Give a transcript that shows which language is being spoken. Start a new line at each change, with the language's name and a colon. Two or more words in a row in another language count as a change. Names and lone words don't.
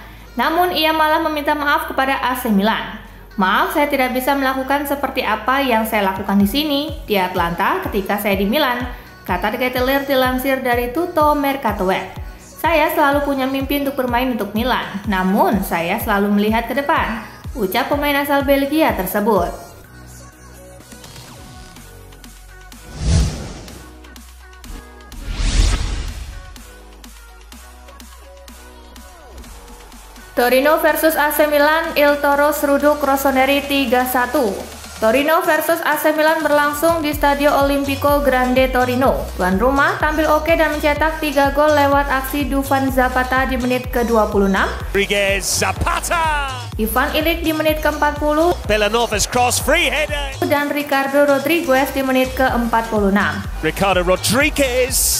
Indonesian: Namun ia malah meminta maaf kepada AC Milan. "Maaf, saya tidak bisa melakukan seperti apa yang saya lakukan di sini di Atlanta ketika saya di Milan," kata de Ketelaere dilansir dari Tutto Mercato Web. "Saya selalu punya mimpi untuk bermain untuk Milan, namun saya selalu melihat ke depan," ucap pemain asal Belgia tersebut. Torino versus AC Milan, Il Toro seruduk Rossoneri 3-1. Torino versus AC Milan berlangsung di Stadio Olimpico Grande Torino. Tuan rumah tampil oke dan mencetak 3 gol lewat aksi Dufan Zapata di menit ke-26. Rodriguez, Zapata! Ivan Ilic di menit ke-40.
English: Villanova's cross, free header!
Indonesian: Dan Ricardo Rodriguez di menit ke-46. Ricardo Rodriguez!